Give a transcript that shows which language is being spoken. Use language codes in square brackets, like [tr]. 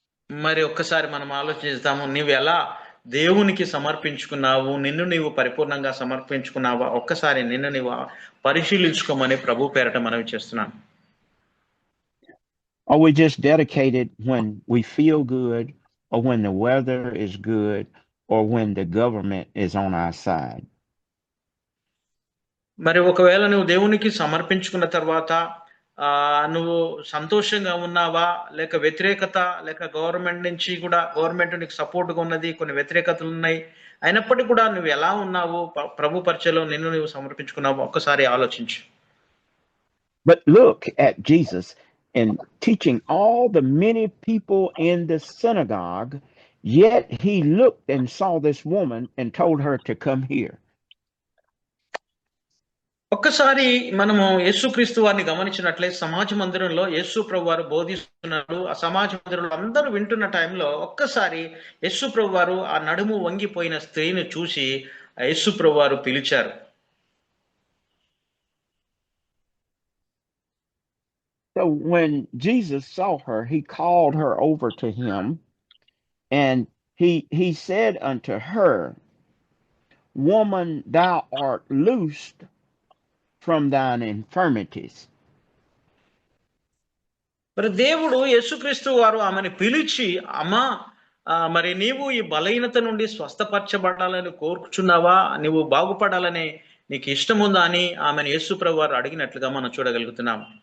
[te] మరి ఒక్కసారి మనం ఆలోచిస్తాము, నీవు ఎలా దేవునికి సమర్పించుకున్నావు, నిన్ను నీవు పరిపూర్ణంగా సమర్పించుకున్నావా? ఒక్కసారి నిన్ను నీవు పరిశీలించుకోమని ప్రభు పేరట మనవి చేస్తున్నాను. [en] Are we just dedicated when we feel good, or when the weather is good, or when the government is on our side? [te] మరి ఒకవేళ నువ్వు దేవునికి సమర్పించుకున్న తర్వాత నువ్వు సంతోషంగా ఉన్నావా, లేక వ్యతిరేకత, లేక గవర్నమెంట్ నుంచి కూడా, గవర్నమెంట్ నీకు సపోర్ట్గా ఉన్నది, కొన్ని వ్యతిరేకతలు ఉన్నాయి, అయినప్పటికీ కూడా నువ్వు ఎలా ఉన్నావు, ప్రభు పరిచయలో నిన్ను నువ్వు సమర్పించుకున్నావు? ఒక్కసారి ఆలోచించు. [en] But look at Jesus in teaching all the many people in the synagogue, yet he looked and saw this woman and told her to come here. [te] ఒక్కసారి మనము యేసుక్రీస్తు వారిని గమనించినట్లయితే, సమాజ మందిరంలో యేసు ప్రభు వారు బోధిస్తున్నాడు. ఆ సమాజ మందిరంలో అందరూ వింటున్న టైంలో ఒక్కసారి యేసు ప్రభు వారు ఆ నడుము వంగిపోయిన స్త్రీని చూసి యేసు ప్రభు వారు పిలిచారు. [en] So when Jesus saw her, he called her over to him, and he said unto her, "Woman, thou art loosed from thine infirmities. [te] మరి దేవుడు యేసుక్రీస్తు వారు ఆమెను పిలిచి, అమ్మా మరి నీవు ఈ బలహీనత నుండి స్వస్థపరచబడాలని కోరుచున్నావా, నువ్వు బాగుపడాలని నీకు ఇష్టం ఉందా అని ఆమెను యేసు ప్రభు వారు అడిగినట్లుగా మనం చూడగలుగుతున్నాం.